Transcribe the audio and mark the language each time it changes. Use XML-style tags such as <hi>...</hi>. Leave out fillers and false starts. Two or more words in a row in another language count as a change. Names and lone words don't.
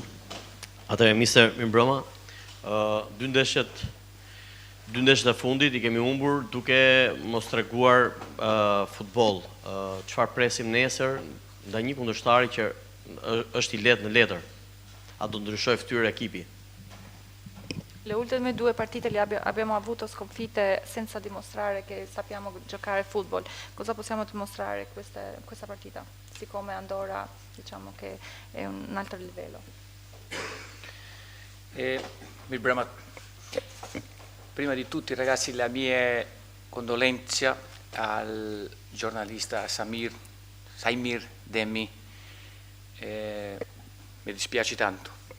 <sq>Atëherë, mirëmbrëma. Dy ndeshjet e fundit i kemi humbur duke mos treguar futboll. Çfarë presim nesër ndaj një kundërshtari që është i lehtë në letër? A do ndryshoj fytyrë ekipi?</sq> <it>Le ultime 2 partite abbiamo avuto sconfitte senza dimostrare che sappiamo giocare football. Cosa possiamo dimostrare questa partita? Siccome Andorra diciamo che è un altro livello. Prima di tutto ragazzi la mia condolenza al giornalista Saimir Demi, mi dispiace tanto.</it>